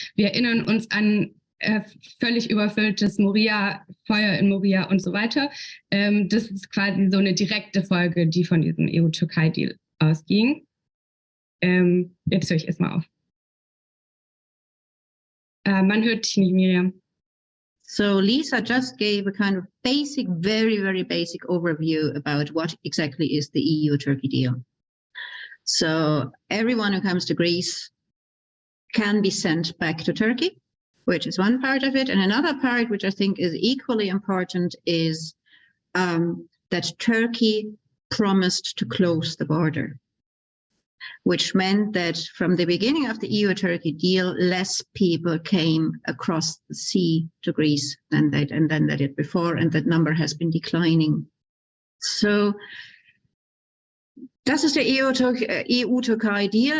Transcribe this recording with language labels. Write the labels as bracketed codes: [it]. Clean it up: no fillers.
[de] Wir erinnern uns an völlig überfülltes Moria, Feuer in Moria und so weiter. Das ist quasi so eine direkte Folge, die von diesem EU-Türkei-Deal ausging. Jetzt höre ich erstmal auf. Man hört dich nicht, Miriam. [en] So Lisa just gave a kind of basic, very, very basic overview about what exactly is the EU-Turkey deal. So everyone who comes to Greece can be sent back to Turkey, which is one part of it. And another part, which I think is equally important, is that Turkey promised to close the border, which meant that from the beginning of the EU-Turkey deal, less people came across the sea to Greece than they did before, and that number has been declining. [de] So das ist der EU-Türkei Deal.